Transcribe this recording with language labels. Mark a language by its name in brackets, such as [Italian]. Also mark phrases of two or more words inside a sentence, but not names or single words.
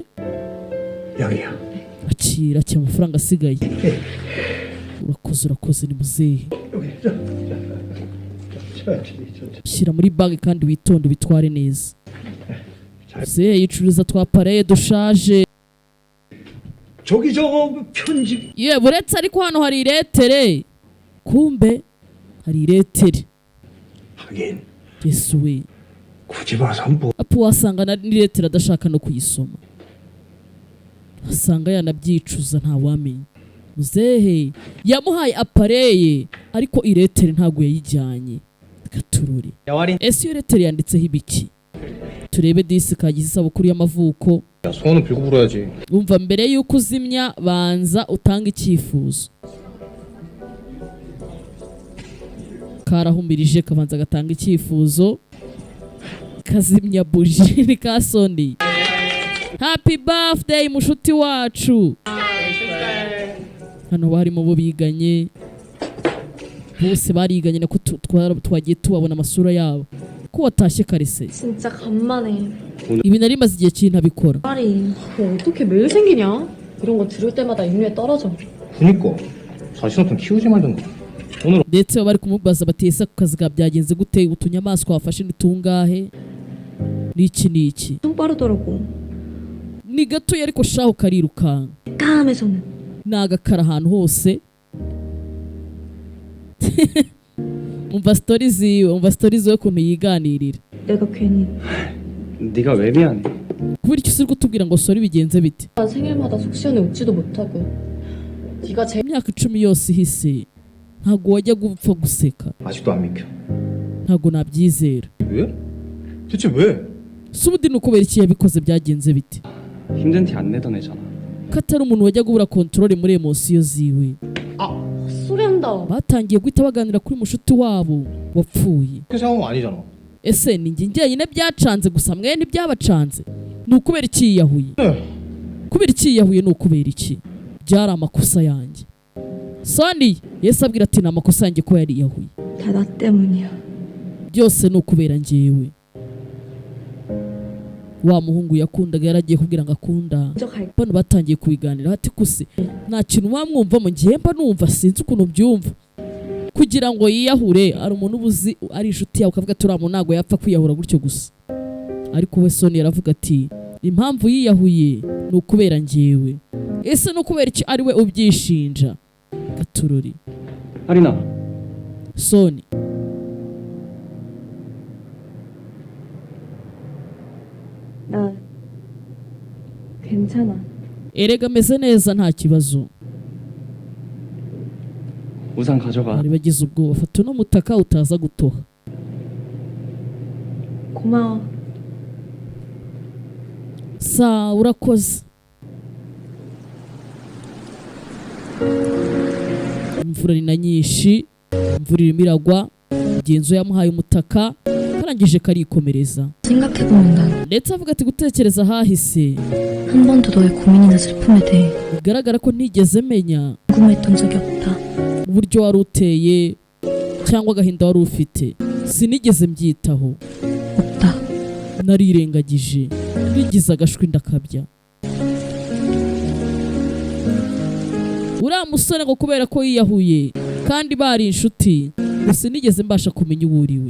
[Korean] 여기요. [Kinyarwanda] akira amafaranga asigaye. urakoze ni muzehe. shyira muri bag kandi witonde bitware neza. muzehe yicururiza twa apareye dushaje. [Korean] 저기 저거 편집. [Kinyarwanda] ye buretse ariko hano hari iretere. kumbe hari iretere. [Korean] 하긴 [Kinyarwanda] yesu we, [Korean] 굳이 봐서 뭐. [Kinyarwanda] apo wasanga na iretere adashaka no kuyisoma, asanga yanabyicuza ntawamenya. muzehe yamuhaye apareye ariko iretere ntago yayijyanye. gatururi ese iyo iretere yanditseho ibiki? turebe disi kagize isabukuru y'amavuko. [Korean] 소원은 빌고 불어야지. [Kinyarwanda] umva mbere yuko uzimya banza utanga icyifuzo. karahumirije kabanza gatanga icyifuzo, kazimya buji. ni ka Sonia. [English] happy birthday [Kinyarwanda] mushuti wacu. hano barimo bo biganye bose, bariganye nako twagiye tubabona amasura yabo. ko watashye kare se? [Korean] 진짜 간만에. [Kinyarwanda] ibi nari maze igihe kintabikora. [Korean] 아니, 뭐 어떻게 매일 생기냐? 이런 거 들을 때마다 인류에 떨어져. 그니까 자신 없으면 키우지 말든가. 오늘 [Kinyarwanda] ndetse bari kumubaza bati ese ku kazi ka byagenze gute, utunyamaswa wafashe ni tungahe, n'iki [Korean] 좀 빠르더라고. [Kinyarwanda] ni gatoya ariko shaho karirukanka. [Korean] 까매서는. [Kinyarwanda] nagakara ahantu hose. umva stories we ukuntu yiganirira. [Korean] 내가 괜히 네가 왜 미안해? [Kinyarwanda] kubera icyo uri kutubwira ngo sori bigenze bite? [Korean] 생일마다 속 시원해 웃지도 못하고. 네가 제일 [Kinyarwanda] imyaka 10 yose ihise ntago wajya gupfa guseka. [Korean] 아직도 안 믿겨. [Kinyarwanda] ntago nabyizera. [Korean] 왜? 대체 왜? [Kinyarwanda] si ubundi ni ukubera iki yabikoze, byagenze bite? [Korean] 힘든 티 안 내던 애잖아. [Kinyarwanda] ko atari umuntu wajya kubura kontrole muri emosiyo ziwe. [Korean] 소리한다. [Kinyarwanda] batangiye guhita baganira kuri mushuti wabo wapfuye. [Korean] 그 상황은 아니잖아. [Kinyarwanda] ese ni njye njyenyine byacanze gusa mwe ntibyabacanze? ni ukubera iki yiyahuye? kubera iki yiyahuye? ni ukubera iki? byari amakosa yanjye. Sonia Yesu abwira ati ni amakosa yanjye ko yari yiyahuye. [Korean] 다 나 때문이야. [Kinyarwanda] byose ni ukubera njyewe. wa muhungu yakundaga yaragiye kubwira ngo akunda. [Korean] 먼저 갈. [Kinyarwanda] bano batangiye kubiganira bati kuse nta kintu wamwumvamo, ngiye mba numva sinzi ukuntu byumva. kugira ngo yiyahure ari umuntu ubuzi ari inshuti yawe ukavuga turi muntu ntago yapfa kwiyahura gutyo gusa. ariko we Sonia yaravuga ati impamvu yiyahuye ni ukubera njyewe. ese ni ukubera iki ari we ubyishinja? gatururi [Korean] 아리나. Sonia 나 괜찮아. [Kinyarwanda] erega ameze neza nta kibazo. [Korean] 우산 가져가. [Kinyarwanda] bari bagize ubwoba, fata uno mutaka utaza gutoha. [Korean] 고마워. [Kinyarwanda] sa urakoze. imvura ni na nyinshi, imvura irimo iragwa. mugenzi we yamuhaye umutaka karangije karikomereza. [Korean] 생각해보면 난 [Kinyarwanda] ndetse avuga ati gutekereza hahise [Korean] 한 번도 너의 고민이나 슬픔에 대해 [Kinyarwanda] bigaragara ko ntigeze menya [Korean] 궁금했던 적이 없다. [Kinyarwanda] uburyo wari uteye cyangwa agahinda wari ufite. sinigeze mbyitaho, [Korean] 없다. [Kinyarwanda] narirengagije, nigize agashwi ndakabya. uriya musore ngo kubera ko yiyahuye kandi bari inshuti sinigeze mbasha kumenya uwo uriwe.